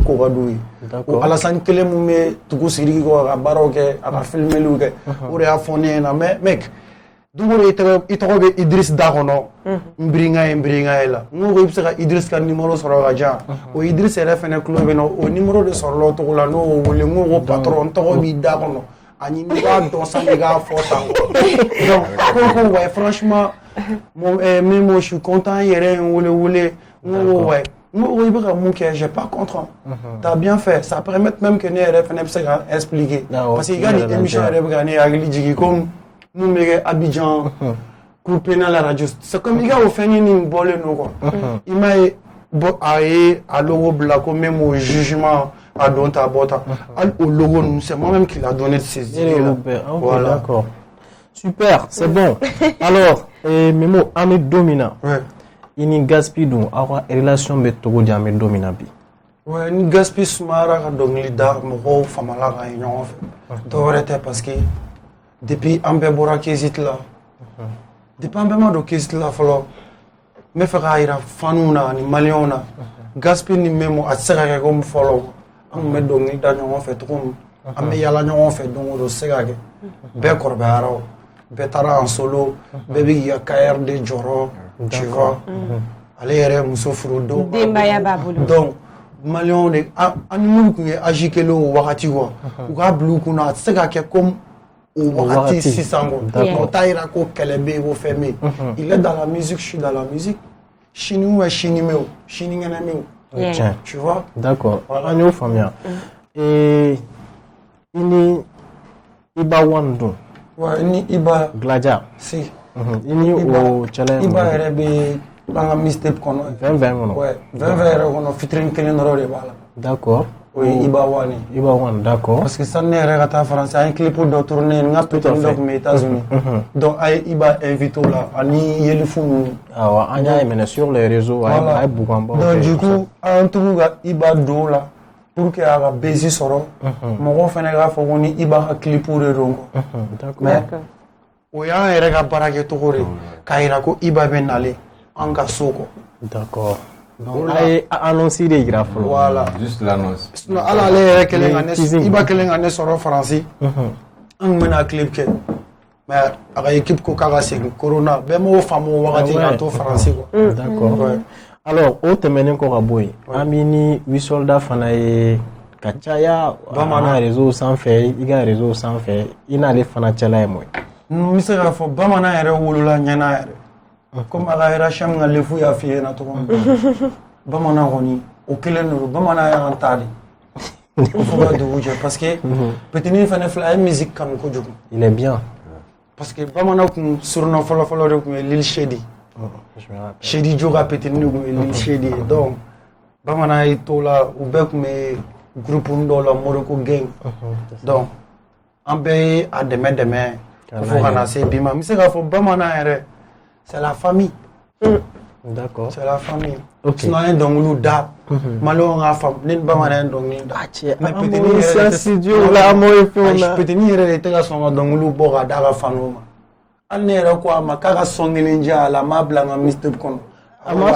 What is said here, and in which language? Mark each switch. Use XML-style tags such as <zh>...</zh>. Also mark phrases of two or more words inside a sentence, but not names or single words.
<bm>ko ka d'u ye o Alassane kelen min bɛ tugu Sidiki kɔ a ka baaraw kɛ a ka filmeliw kɛ o de y'a fɔ ne ɲɛna mais mec dugu i tɔgɔ bɛ Idriss da kɔnɔ n biringa ye la n ko i bɛ se ka Idriss ka numéro sɔrɔ ka jan o Idriss yɛrɛ fɛnɛ tulo bɛ na o numéro de sɔrɔla o cogo la n'o wele n ko patron n tɔgɔ b'i da kɔnɔ ani n'i b'a dɔn sani i k'a fɔ tan donc ko</bm> <fr>ouais franchement mais moi je suis content</fr> <bm>yɛrɛ ye n wele n ko ouais n ko i bɛ ka mun kɛ</bm> <fr>j'ai pas contre t'as bien fait ça permet même que</fr> <bm>ne yɛrɛ fɛnɛ bɛ se ka</bm> <fr>expliquer parce que</fr> <bm>i ka nin émission yɛrɛ bɛ ka ne hakili jigin comme mun bɛ kɛ Abidjan</bm> <fr>coupé dans la radio c'est comme</fr> <bm>i ka o fɛn ni bɔlen don quoi i m'a ye a ye a logo bila ko</bm> <fr>même au jugement</fr> <bm>a don ta bɔta hali o logo ninnu</bm> <fr>c'est moi-même qui l'a donné de ces idées là voilà d'accord super c'est bon alors</fr> <bm>Memo an bɛ don min na i ni Gaspi dun aw ka relation bɛ cogo di an bɛ don min na bi ouais ni Gaspi sumayara ka dɔnkili da mɔgɔw famala ka ye ɲɔgɔn fɛ dɔwɛrɛ tɛ</bm> <fr>parce que depuis</fr> <bm>an bɛɛ bɔra Kézit la depuis an bɛɛ ma don Kézit la fɔlɔ n bɛ fɛ k'a yira faniw na ani maliyɛnw na Gaspi ni Memo a tɛ se ka kɛ comme fɔlɔ an tun bɛ dɔnkili da ɲɔgɔn fɛ cogo min an bɛ yala ɲɔgɔn fɛ don o don se ka kɛ bɛɛ kɔrɔbayara o bɛɛ taara</bm> <fr>en solo</fr> <bm>bɛɛ bɛ k'i ka carrière de jɔrɔ</bm> <fr>tu vois</fr> <bm>ale yɛrɛ muso furu dɔw denbaya b'a bolo donc maliyɛnw de an ni minnu tun ye âge kelen o wagati quoi u k'a bila u kunna a tɛ se ka kɛ comme o wagati sisan quoi o t'a yira ko kɛlɛ bɛ yen ko fɛn bɛ yen</bm> <fr>il est dans la musique</fr> <bm>je suis dans la musique sini ou sini mɛ o sini ŋɛnɛ mɛ o</bm> <fr>tu vois</fr> <bm>d'accord an y'o faamuya i ni Iba One dun ouais ni Iba Glaja si i ni o cɛla Iba yɛrɛ bɛ an ka mixtape kɔnɔ 2020 kɔnɔ ouais 2020 yɛrɛ kɔnɔ fitiri kelen dɔrɔn de b'a la</bm> <fr>d'accord</fr> <bm>o ye Iba One ye</bm> <fr>Iba One d'accord</fr> <bm>parce que sani ne yɛrɛ ka taa France an ye clip dɔ tourné n ka petini dɔ tun bɛ États-Unis donc a ye Iba invité o la ani yelifu ninnu awɔ an y'a minɛ</bm> <fr>sur les réseaux</fr> <bm>a ye buganbaw kɛ</bm> <fr>donc du coup</fr> <bm>an tugu ka Iba don o la</bm> <fr>pour que</fr> <bm>a ka base sɔrɔ mɔgɔw fɛnɛ k'a fɔ ko ni Iba ka clipw de don quoi mais o y'an yɛrɛ ka baara kɛcogo de k'a yira ko Iba bɛ nalen an ka so quoi d'accord donc a ye annonce de yira fɔlɔ</bm> <fr>voilà juste l'annonce</fr> <bm>sinon hali ale yɛrɛ kɛlen ka ne Iba kɛlen ka ne sɔrɔ Faransi an tun bɛna clip kɛ mais a ka équipe ko k'a ka segin corona bɛɛ m'o faamu o wagati k'a to Faransi quoi</bm> <fr>d'accord alors</fr> <bm>o tɛmɛnen kɔ ka bɔ yen an b'i ni Wisolda fana ye ka caya an ka réseau sanfɛ i ka réseau sanfɛ i n'ale fana cɛla ye mun ye n bɛ se k'a fɔ bamanan yɛrɛ wolola ɲɛna yɛrɛ comme a ka hiérarchie ka lefu y'a f'i ɲɛna cogo min bamanan kɔni o kelen don bamanan y'an ta de</bm> <fr>il faut</fr> <bm>ka dugu jɛ parce que petini fɛnɛ filɛ a ye musique kanu kojugu</bm> <fr>il est bien</fr> <bm>parce que bamanan kun surnom fɔlɔfɔlɔ de kun ye Lil Shady Shady Jo ka petini de kun ye Lil Shady ye donc bamanan y'i to la u bɛɛ kun bɛ groupe dɔw la Morocco Gang donc an bɛɛ ye a dɛmɛ fo ka na se bi ma n bɛ se k'a fɔ bamanan yɛrɛ</bm> <fr>c'est la famille d'accord c'est la famille</fr> <bm>sinon an ye dɔnkiliw da maliyɛnw k'a faamu ne ni bamanan ye dɔnkili da mais petini yɛrɛ de tɛ ka sɔn ka dɔnkiliw bɔ k'a d'a ka faniw ma hali ne yɛrɛ ko a ma k'a ka sɔn kelen diya a la n m'a bila n ka mixtape kɔnɔ</bm>